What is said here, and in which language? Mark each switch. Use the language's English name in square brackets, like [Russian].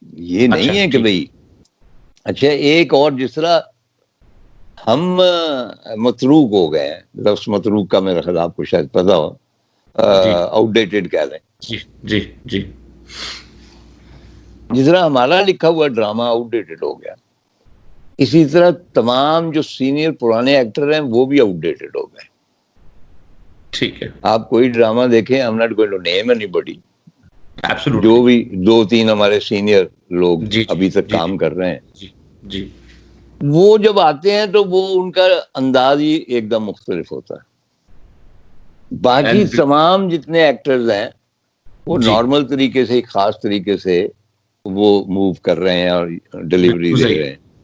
[Urdu] یہ نہیں ہے کہ بھئی اچھا. ایک اور جس طرح ہم متروک ہو گئے ہیں، لفظ متروک کا میرا خیال آپ کو شاید پتا ہو، آؤٹ ڈیٹڈ کہہ لیں. جی جی جی. جس طرح ہمارا لکھا ہوا ڈرامہ آؤٹ ڈیٹڈ ہو گیا، اسی طرح تمام جو سینئر پرانے ایکٹر ہیں وہ بھی آؤٹ ڈیٹڈ ہو گئے. ٹھیک ہے. آپ کوئی ڈرامہ دیکھیں، [English] I'm not going to name anybody، Absolutely. [Urdu] جو بھی 2-3 ہمارے سینئر لوگ ابھی تک کام کر رہے ہیں، جی وہ جب آتے ہیں تو وہ ان کا انداز ہی ایک دم مختلف ہوتا ہے. باقی تمام جتنے ایکٹرز ہیں وہ نارمل طریقے سے، ایک خاص طریقے سے وہ موو کر رہے ہیں اور ڈیلیوری دے رہے ہیں.